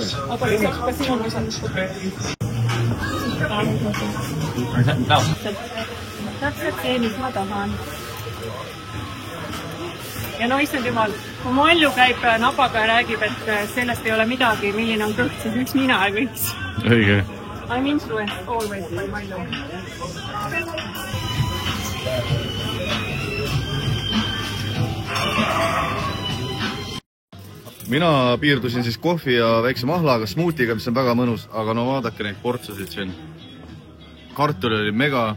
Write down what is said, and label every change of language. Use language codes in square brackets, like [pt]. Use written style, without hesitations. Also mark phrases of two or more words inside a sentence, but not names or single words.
[et] Täpselt see, mis ma tahan. Ja no issand jumal, kui Malju käib napaga ja räägib, et sellest ei ole midagi, milline on kõht, siis miks mina ei võiks? Õige. [en] I'm influenced always by Malju. [et] Mina piirdusin siis kohvi ja väikse mahlaga, smoothiga, mis on väga mõnus, aga no vaadake neid portsusid siin. Kartul oli mega.